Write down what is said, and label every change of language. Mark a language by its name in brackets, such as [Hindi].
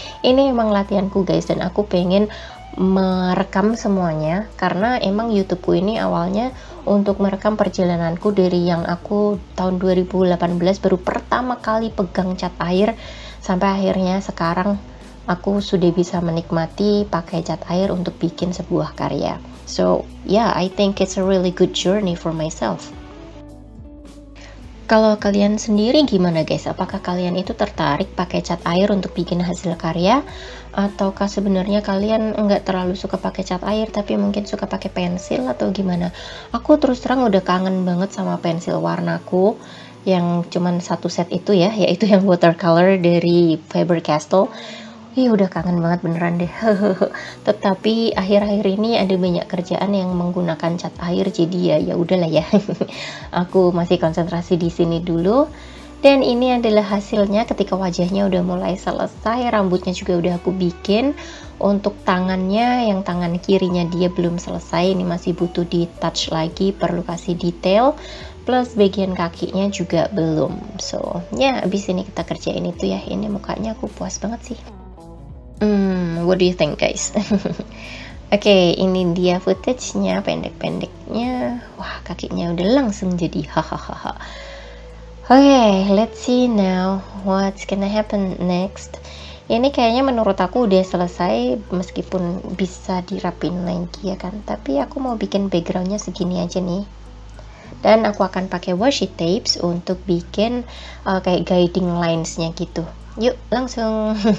[Indonesian] Ini emang latihanku guys, dan aku pengen merekam semuanya karena emang YouTubeku ini awalnya untuk merekam perjalananku dari yang aku tahun 2018 baru pertama kali pegang cat air sampai akhirnya sekarang aku sudah bisa menikmati pakai cat air untuk bikin sebuah karya. [English] So yeah, I think it's a really good journey for myself. [Indonesian] Kalau kalian sendiri gimana guys? Apakah kalian itu tertarik pakai cat air untuk bikin hasil karya? Ataukah sebenarnya kalian nggak terlalu suka pakai cat air tapi mungkin suka pakai pensil atau gimana? Aku terus terang udah kangen banget sama pensil warnaku yang cuman satu set itu ya, yaitu yang watercolor dari Faber-Castell. Udah kangen banget beneran deh. Tetapi akhir-akhir ini ada banyak kerjaan yang menggunakan cat air, jadi ya udahlah ya. Aku masih konsentrasi di sini dulu. Dan ini adalah hasilnya ketika wajahnya udah mulai selesai, rambutnya juga udah aku bikin. Untuk tangannya, yang tangan kirinya dia belum selesai, ini masih butuh di touch lagi, perlu kasih detail. Plus bagian kakinya juga belum. So ya abis ini kita kerjain itu ya. Ini mukanya aku puas banget sih. [English] What do you think guys? [Indonesian] Oke, ini dia footage-nya, pendek-pendeknya. Wah, kakinya udah langsung jadi hahaha. [English] Oke, let's see now what's gonna happen next. [Indonesian] Ini kayaknya menurut aku udah selesai, meskipun bisa dirapin lagi ya kan. Tapi aku mau bikin backgroundnya segini aja nih. Dan aku akan pakai washi tapes untuk bikin kayak guiding lines-nya gitu. Yuk langsung.